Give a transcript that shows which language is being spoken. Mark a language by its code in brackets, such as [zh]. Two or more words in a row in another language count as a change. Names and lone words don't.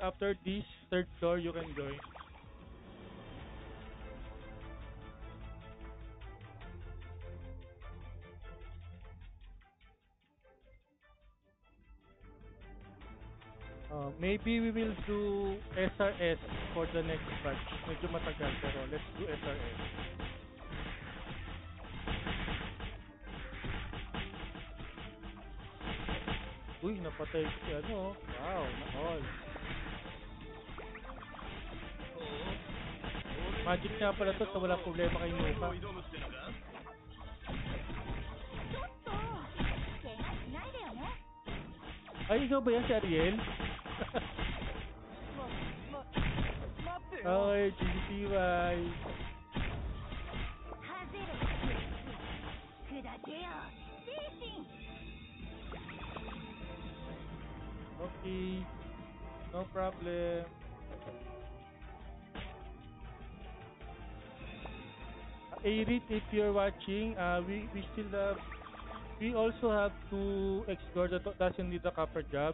[en] After this third floor, you can join. Maybe we will do SRS for the next batch. [tl] Medyo matagal, pero [en] let's do SRS. [tl] Uy, napatay si ano. Wow, na-all. Magic nga pala to, so wala problema kay Nuka. [ja] ちょっと怪我しないでよね。 [tl] Ay, ikaw ba yan si Ariel? [ja] 待ってよ。 [en] Okay, GGTY. [ja] ハゼロ砕けよ精神。 [en] Okay, no problem. Arit, if you're watching, we also have to explore that doesn't need a copper job.